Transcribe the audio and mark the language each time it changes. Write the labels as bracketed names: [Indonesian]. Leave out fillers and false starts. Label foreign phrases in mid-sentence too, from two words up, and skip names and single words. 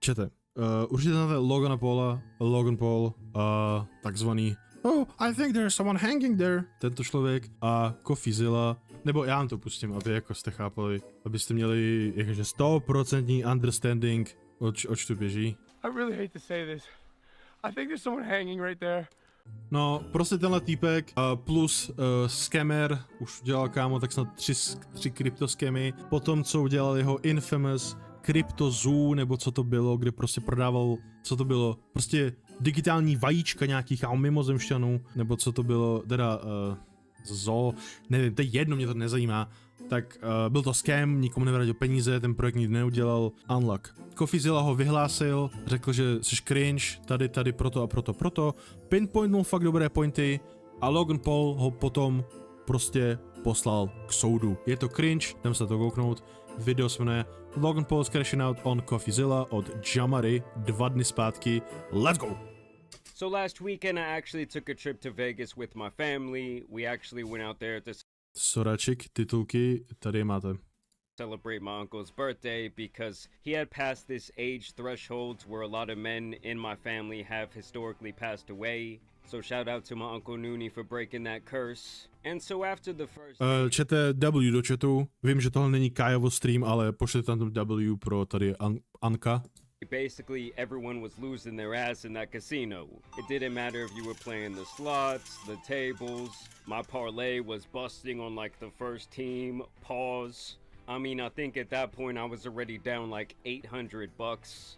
[Czech] Čete, určitě znáte Logana Paula, Logan Paul, takzvaný [English] Oh, I think there's someone hanging there. [Czech] Tento člověk a Coffeezilla, nebo já vám to pustím, aby jako jste chápali, abyste měli jakože 100% understanding, oč tu běží. [English] I really hate to say this. I think there's someone hanging right there. [Czech] No, prostě tenhle týpek plus scammer, už dělal kámo tak snad 3 kryptoskemy, potom co udělal jeho infamous CryptoZoo, nebo co to bylo, kde prostě prodával, co to bylo, prostě digitální vajíčka nějakých mimozemšťanů, nebo co to bylo, teda zoo, nevím, to je jedno, mě to nezajímá, tak byl to scam, nikomu nevrátil peníze, ten projekt nikdy neudělal, unlock. Coffeezilla ho vyhlásil, řekl, že jsi cringe, tady, proto a proto, pinpointnul fakt dobré pointy a Logan Paul ho potom prostě poslal k soudu. Je to cringe, jdem se to kouknout, video se jmenuje Logan Paul's crashing out on Coffeezilla od Jamary 2 dny zpátky, [English] let's go! So last weekend I actually took a trip to Vegas with my family. We actually went out there to [Czech] Soračik, titulky, tady je máte. [English] celebrate my uncle's birthday because he had passed this age threshold where a lot of men in my family have historically passed away. So shout out to my Uncle Noonie for breaking that curse. And so after the first... [Czech] Čete W do chatu, vím, že tohle není Kajovo stream, ale pošlete tam W pro tady Anka. [English] Basically, everyone was losing their ass in that casino. It didn't matter if you were playing the slots, the tables. My parlay was busting on like the first team. Pause. I mean, I think at that point I was already down like $800.